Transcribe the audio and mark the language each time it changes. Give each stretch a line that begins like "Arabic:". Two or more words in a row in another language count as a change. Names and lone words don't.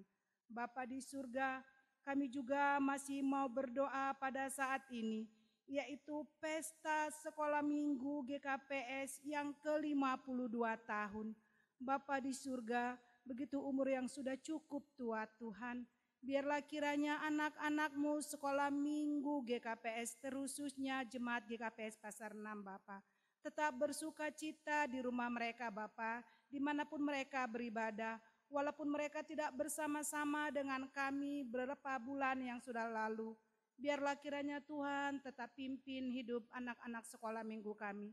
Indonesian: Bapa di surga, kami juga masih mau berdoa pada saat ini, yaitu pesta sekolah minggu GKPS yang ke-52 tahun. Bapa di surga, begitu umur yang sudah cukup tua Tuhan, biarlah kiranya anak-anak-Mu sekolah minggu GKPS, terkhususnya jemaat GKPS Pasar 6 Bapa, tetap bersuka cita di rumah mereka Bapa, dimanapun mereka beribadah, walaupun mereka tidak bersama-sama dengan kami beberapa bulan yang sudah lalu. Biarlah kiranya Tuhan tetap pimpin hidup anak-anak sekolah minggu kami.